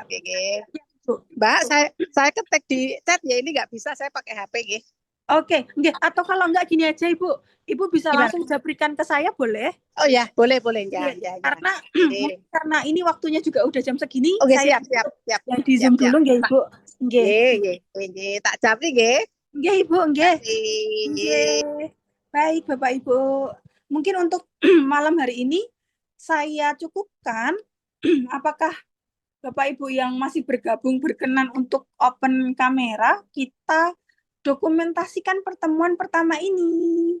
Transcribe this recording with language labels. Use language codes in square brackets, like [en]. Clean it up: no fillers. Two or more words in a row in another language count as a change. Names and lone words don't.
[id] Mbak, saya ketik di chat ya, ini nggak bisa saya pakai HP nggih. Oke, nggih. Atau kalau nggak gini aja Ibu, Ibu bisa Gimana? langsung jabrikan ke saya boleh? Oh ya, boleh ya. Karena ini waktunya juga udah jam segini. Oke, saya siap. Yang di Zoom dulu nggih Ibu. [jv] Nggih. Tak japri nggih. Nggih Ibu, nggih. Nggih. [id] Baik Bapak Ibu. Mungkin untuk malam hari ini saya cukupkan. Apakah Bapak Ibu yang masih bergabung berkenan untuk open kamera, kita dokumentasikan pertemuan pertama ini.